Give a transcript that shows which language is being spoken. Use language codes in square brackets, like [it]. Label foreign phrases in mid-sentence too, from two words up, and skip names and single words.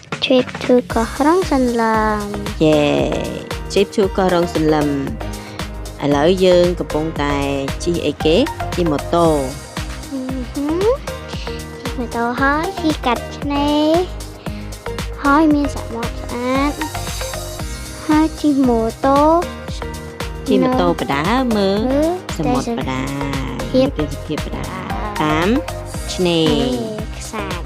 [en] trip to កោះរ៉ុងសន្លឹម trip to [km] កោះរ៉ុងសន្លឹមឥឡូវយើងកំពុងតែជិះអីគេជិះម៉ូតូ ម៉ូតូហើយជិះកាត់ឆ្នេរហើយមានសមុទ្រស្អាតហើយជិះម៉ូតូបដាមើលសមុទ្របដាទេសភាពបដាតាមឆ្នេរខ្សាច់